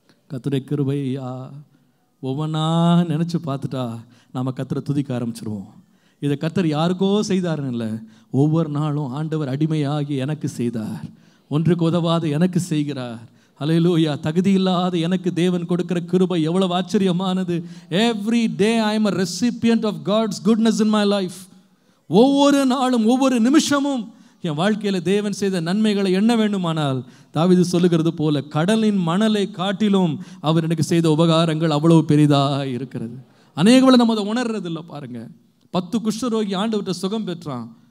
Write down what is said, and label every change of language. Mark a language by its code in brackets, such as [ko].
[ta] கர்த்தருடைய கிருபையா ஒவ்வொன்றா நினச்சி பார்த்துட்டா நாம் கர்த்தரை துதிக்க ஆரம்பிச்சிருவோம். இதை கர்த்தர் யாருக்கோ செய்தாருன்னு இல்லை, ஒவ்வொரு நாளும் ஆண்டவர் அடிமையாகி எனக்கு செய்தார், ஒன்றுக்கு உதவாத எனக்கு செய்கிறார். ஹல்லேலூயா. தகுதி இல்லாத எனக்கு தேவன் கொடுக்கிற கிருபை எவ்வளவு ஆச்சரியமானது. [en] Every day I am a recipient of God's goodness in my life. [ta] ஒவ்வொரு நாளும் ஒவ்வொரு நிமிஷமும் என் வாழ்க்கையில் தேவன் செய்த நன்மைகளை எண்ண வேண்டுமானால் தாவீது சொல்லுகிறது போல கடலின் மணலை காட்டிலும் அவர் எனக்கு செய்த உபகாரங்கள் அவ்வளவு பெரிதாக இருக்கிறது. அநேகங்களை நம்ம அதை உணர்றது இல்லை. பாருங்க, 10 குஷ்டரோகி ஆண்டவர்கிட்ட சுகம் பெற்றான்.